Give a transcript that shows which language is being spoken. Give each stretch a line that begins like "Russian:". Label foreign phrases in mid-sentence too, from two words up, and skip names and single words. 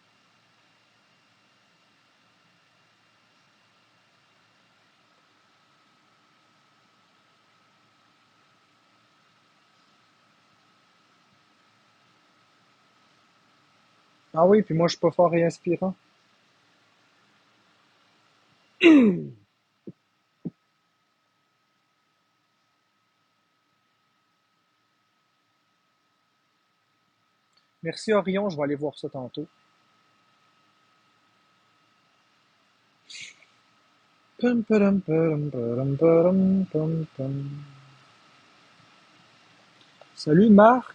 French: Ah oui, puis moi, je suis pas fort et inspirant. Merci, Orion. Je vais aller voir ça tantôt. Pum, padam, padam, padam, padam, pum, pum. Salut, Marc.